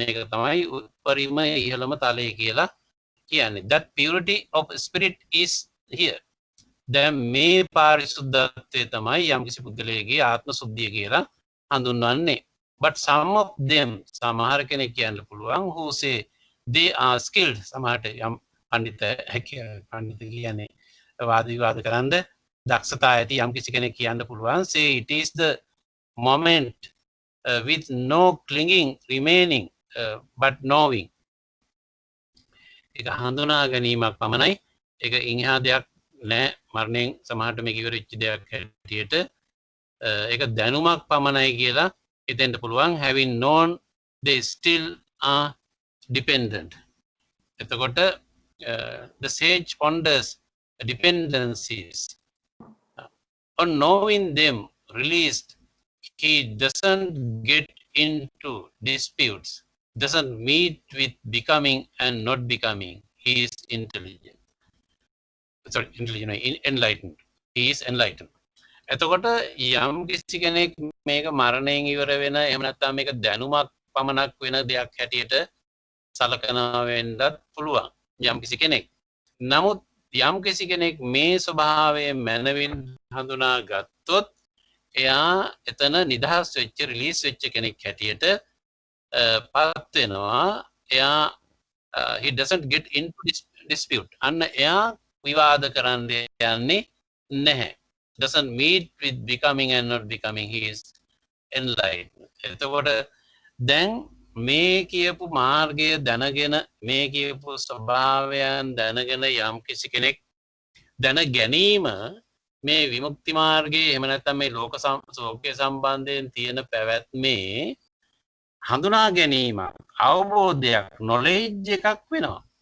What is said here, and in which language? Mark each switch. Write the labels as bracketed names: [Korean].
[Sinhala] මේක තමයි උපරිම ඉහළම තලය කියලා කියන්නේ. [English] That purity of spirit is here. [Sinhala] දැන් මේ පාරිශුද්ධත්වය තමයි යම්කිසි පුද්ගලයෙකුගේ ආත්ම සුද්ධිය කියලා හඳුන්වන්නේ. [English] But some of them [Sinhala] සමහර කෙනෙක් කියන්න පුළුවන් [English] who say they are skilled. [Sinhala] සමහරට යම් පඬිත කියන්නේ වාද විවාද කරන්න දක්ෂතා ඇති යම්කිසි කෙනෙක් කියන්න පුළුවන් [English] say it is the moment with no clinging remaining but knowing. [Sinhala] ඒක හඳුනා ගැනීමක් පමණයි. ඒක ඉන්හා දෙයක් නෑ. මරණයෙන් සමහරට මේක ඉවරෙච්ච දෙයක් හැටියට ඒක දැනුමක් පමණයි කියලා හිතෙන්න පුළුවන්. [English] having known they still are dependent. [Sinhala] එතකොට [English] the sage ponders dependencies. On knowing them released, he doesn't get into disputes, doesn't meet with becoming and not becoming. He is intelligent. Sorry, intelligent, enlightened. He is enlightened. [Sinhala] එතකොට යම් කිසි කෙනෙක් මේක මරණයෙන් ඉවර වෙන එහෙම නැත්නම් මේක දැනුමක් පමණක් වෙන දෙයක් හැටියට සලකනවා වෙන්නත් පුළුවන් යම් කිසි කෙනෙක්. නමුත් යම් කිසි කෙනෙක් මේ ස්වභාවය මනවින් හඳුනා ගත්තොත් එයා එතන නිදහස් වෙච්ච රිලීස් වෙච්ච කෙනෙක් හැටියට පත් වෙනවා. එයා [English] he doesn't get into dispute. [Sinhala] අන්න එයා විවාද කරන්න යන්නේ නැහැ. [English] Doesn't meet with becoming and not becoming. He is enlightened. [Sinhala] එතකොට දැන් මේ කියපු මාර්ගය දැනගෙන මේ කියපු ස්වභාවයන් දැනගෙන යම් කිසි කෙනෙක් දැන ගැනීම මේ විමුක්ති මාර්ගයේ එහෙම නැත්නම් මේ ලෝක සෝක්‍ය සම්බන්ධයෙන් තියෙන පැවැත්මේ හඳුනා ගැනීමක් අවබෝධයක් නොලෙජ් එකක් වෙනවා.